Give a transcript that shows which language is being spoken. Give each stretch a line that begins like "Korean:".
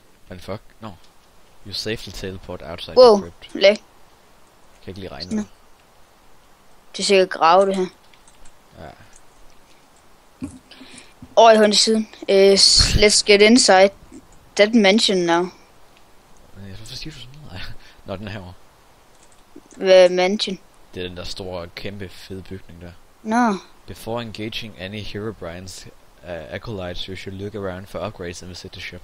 English: And fuck? No. You safely teleport outside Wow, the crypt.
Danish: læg. Kan ikke lige regne det. Det er sikkert grave, det her. Ja. Over i højre siden.
English: Let's get inside that mansion now.
Danish: Hvorfor siger du sådan noget? Nå, den herovre. Hvad mansion? Det er den der store, kæmpe, fede bygning der. Nå.
English: Before engaging any Herobrine's acolytes, you should look around for upgrades and visit the shop.